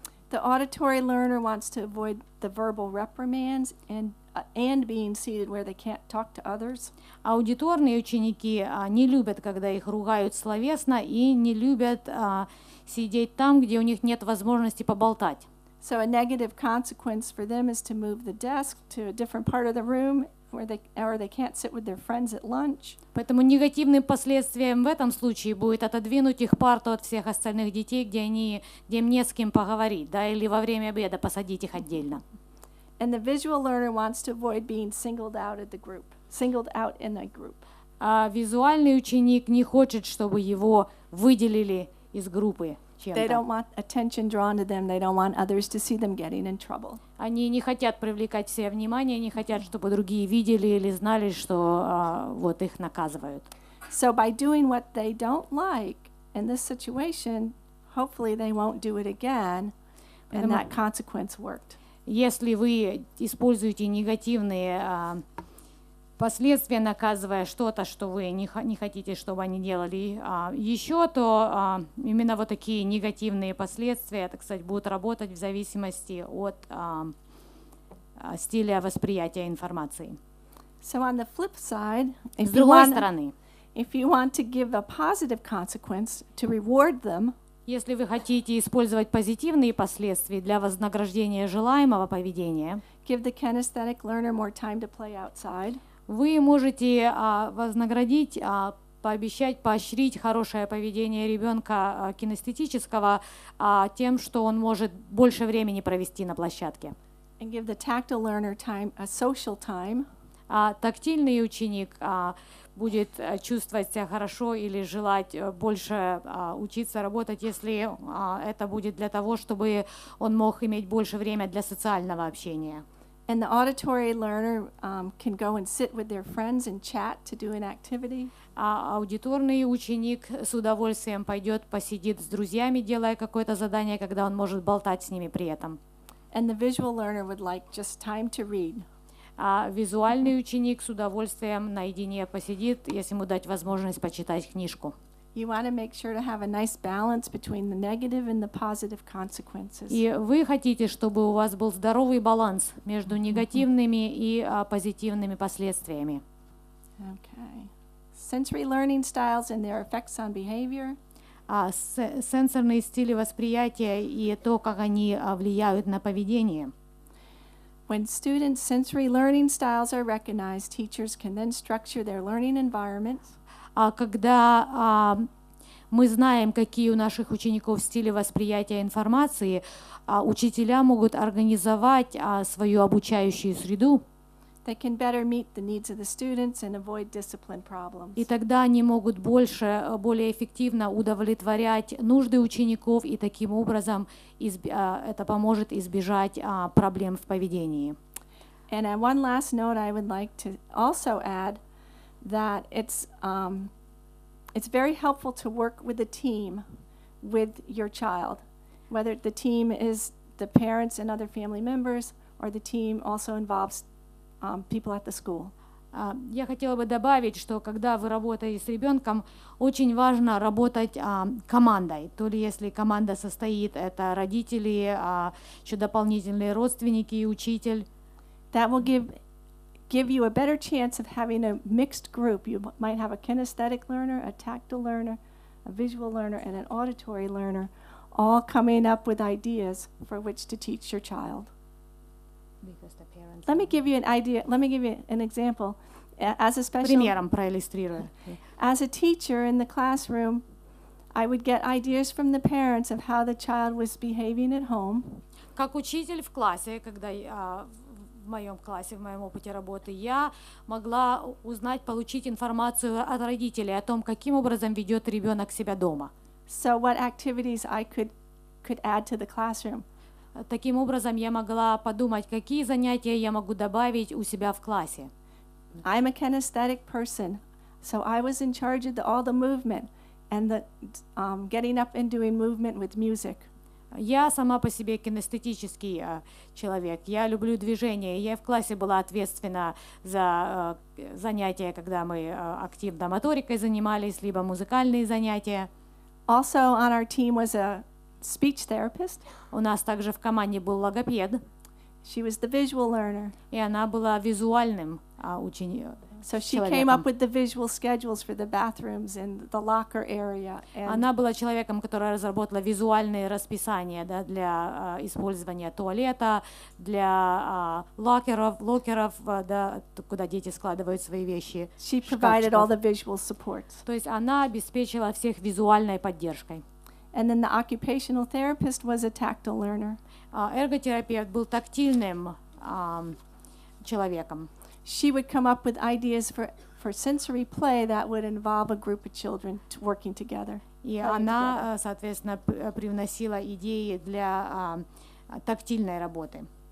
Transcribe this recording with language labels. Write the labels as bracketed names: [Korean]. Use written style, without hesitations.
[English] The auditory learner wants to avoid the verbal reprimands and being seated where they can't talk to others. [Russian] Аудиторные ученики не любят, когда их ругают словесно, и не любят сидеть там, где у них нет возможности поболтать. [English] So a negative consequence for them is to move the desk to a different part of the room or they can't sit with their friends at lunch. [Russian] Поэтому негативным последствием в этом случае будет отодвинуть их парту от всех остальных детей, где им не с кем поговорить, да, или во время обеда посадить их отдельно. [English] And the visual learner wants to avoid being singled out in a group. [Russian] А визуальный ученик не хочет, чтобы его выделили из группы [English] They [Russian] чем-то. [English] don't want attention drawn to them. They don't want others to see them getting in trouble. [Russian] Они не хотят привлекать все внимание, не хотят, чтобы другие видели или знали, что вот их наказывают. [English] So by doing what they don't like in this situation, hopefully they won't do it again, and that consequence worked. [Russian] Если вы используете негативные последствия, наказывая что-то, что вы не хотите, чтобы они делали еще, то именно вот такие негативные последствия, так сказать, будут работать в зависимости от стиля восприятия информации. [English] So on the flip side, [Russian] С другой стороны, [English] if you want to give a positive consequence to reward them, [Russian] если вы хотите использовать позитивные последствия для вознаграждения желаемого поведения, [English] give the kinesthetic learner more time to play outside. [Russian] вы можете вознаградить, поощрить хорошее поведение ребенка кинестетического тем, что он может больше времени провести на площадке. [English] And give the tactile learner time, a social time. [Russian] Тактильный ученик будет чувствовать себя хорошо или желать больше учиться, работать, если это будет для того, чтобы он мог иметь больше времени для социального общения. [English] And the auditory learner can go and sit with their friends and chat to do an activity. [Russian] Аудиторный ученик с удовольствием пойдет, посидит с друзьями, делая какое-то задание, когда он может болтать с ними при этом. [English] And the visual learner would like just time to read. [Russian] Визуальный ученик с удовольствием наедине посидит, если ему дать возможность почитать книжку. [English] You want to make sure to have a nice balance between the negative and the positive consequences. [Russian] И вы хотите, чтобы у вас был здоровый баланс между негативными и позитивными последствиями. [English] Okay. Sensory learning styles and their effects on behavior. [Russian] Сенсорные стили восприятия и то, как они влияют на поведение. [English] When students' sensory learning styles are recognized, teachers can then structure their learning environments. [Russian] Когда мы знаем, какие у наших учеников стили восприятия информации, учителя могут организовать свою обучающую среду. [English] They can better meet the needs of the students and avoid discipline problems. [Russian] И тогда они могут более эффективно удовлетворять нужды учеников, и таким образом это поможет избежать проблем в поведении. [English] And one last note I would like to also add that it's very helpful to work with a team with your child, whether the team is the parents and other family members, or the team also involves people at the school. [Russian] Я хотела бы добавить, что когда вы работаете с ребенком, очень важно работать командой. То ли если команда состоит, это родители, еще дополнительные родственники и учитель. [English] That will give you a better chance of having a mixed group. You might have a kinesthetic learner, a tactile learner, a visual learner, and an auditory learner, all coming up with ideas for which to teach your child. Let me give you an idea. Let me give you an example. As a [Russian] Примером проиллюстрирую. [English] As a teacher in the classroom, I would get ideas from the parents of how the child was behaving at home. [Russian] Как учитель в классе, когда в моем классе, в моем опыте работы, я могла узнать, получить информацию от родителей о том, каким образом ведет ребенок себя дома. [English] So what activities I could add to the classroom. [Russian] Таким образом, я могла подумать, какие занятия я могу добавить у себя в классе. [English] I'm a kinesthetic person, so I was in charge of all the movement and the getting up and doing movement with music. [Russian] Я сама по себе кинестетический человек. Я люблю движение. Я в классе была ответственна за занятия, когда мы активно моторикой занимались, либо музыкальные занятия. [English] Also on our team was a speech therapist. [Russian] У нас также в команде был логопед, [English] She was the visual learner. [Russian] и она была визуальным учеником. [English] So she came up with the visual schedules for the bathrooms and the locker area. And [Russian] Она была человеком, который разработала визуальные расписания, да, для использования туалета, для локеров, да, куда дети складывают свои вещи. [English] she provided all the visual supports. [Russian] То есть она обеспечила всех визуальной поддержкой. [English] And then the occupational therapist was a tactile learner. [Russian] Эрготерапевт был тактильным человеком. [English] She would come up with ideas for sensory play that would involve a group of children working together. [Russian] И [English] playing [Russian] она, соответственно, привносила идеи для тактильной работы.